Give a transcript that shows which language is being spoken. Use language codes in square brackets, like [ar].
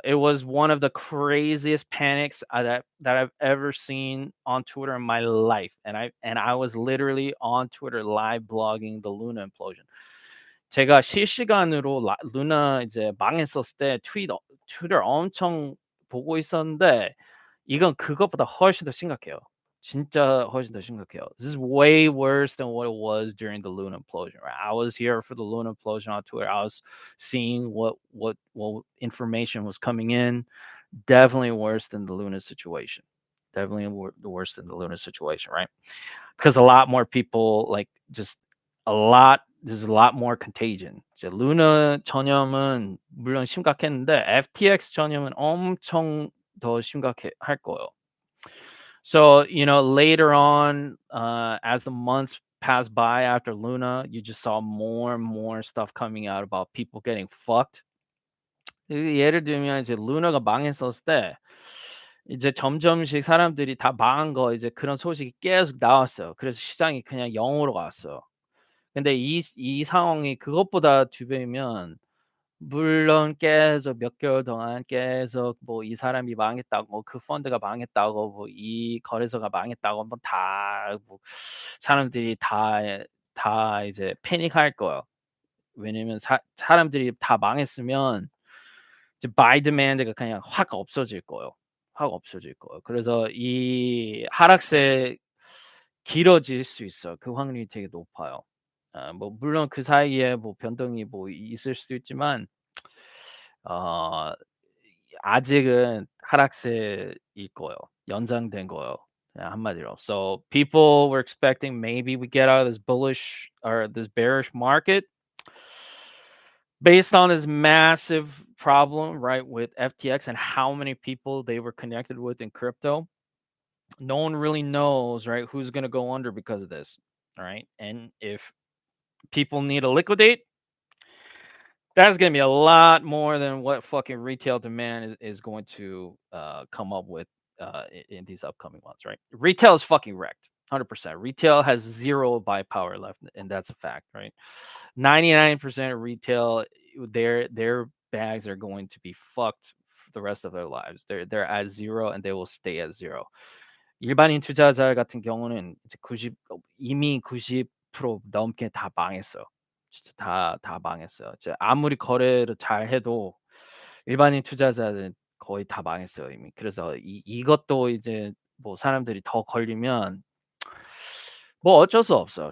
[en] It was one of the craziest panics that I've ever seen on Twitter in my life, and I was literally on Twitter live blogging the Luna implosion. [ko] 제가 실시간으로 루나 이제 망했었을 때 트위터 엄청 보고 있었는데 이건 그것보다 훨씬 더 심각해요. 진짜 훨씬 더 심각해요. [en] This is way worse than what it was during the Luna implosion, right? I was here for the Luna implosion on Twitter. I was seeing what information was coming in. Definitely worse than the Luna situation. Definitely worse than the Luna situation, right? Because a lot more people like just a lot there's a lot more contagion. [ko] 이제 루나 전염은 물론 심각했는데 FTX 전염은 엄청 더 심각해 할 거예요. [en] So, later on, as the months passed by after Luna, you just saw more and more stuff coming out about people getting fucked. [ko] 예를 들면 이제 루나가 망했었을 때 이제 점점씩 사람들이 다 망한 거 이제 그런 소식이 계속 나왔어요. 그래서 시장이 그냥 0으로 갔어요. 근데 이 상황이 그것보다 두 배면 물론 계속 몇 개월 동안 계속 뭐 이 사람이 망했다고 그 펀드가 망했다고 뭐 이 거래소가 망했다고 뭐 다 뭐 사람들이 다 이제 패닉할 거예요. 왜냐면 사람들이 다 망했으면 이제 바이 디맨드가 그냥 확 없어질 거예요. 확 없어질 거예요. 그래서 이 하락세 길어질 수 있어요. 그 확률이 되게 높아요. 뭐 물론 그 사이에 뭐 변동이 뭐 있을 수도 있지만 어 아직은 하락세일 거예요. 연장된 거예요. 그냥 한마디로. [en] So people were expecting maybe we get out of this bullish or this bearish market based on this massive problem, right, with FTX and how many people they were connected with in crypto. No one really knows, right, who's going to go under because of this, all right? And if people need to liquidate, that's gonna be a lot more than what fucking retail demand is going to come up with in these upcoming months, right? Retail is fucking wrecked, 100%. Retail has zero buy power left, and that's a fact, right? 99% of retail, their bags are going to be fucked for the rest of their lives. They're at zero, and they will stay at zero. [ko] 일반인 투자자 같은 경우는 이제 90 이미 90% 넘게 다 망했어요. 진짜 다 망했어요. 이제 아무리 거래를 잘해도 일반인 투자자들은 거의 다 망했어요, 이미. 그래서 이것도 이제 뭐 사람들이 더 걸리면 뭐 어쩔 수 없어요.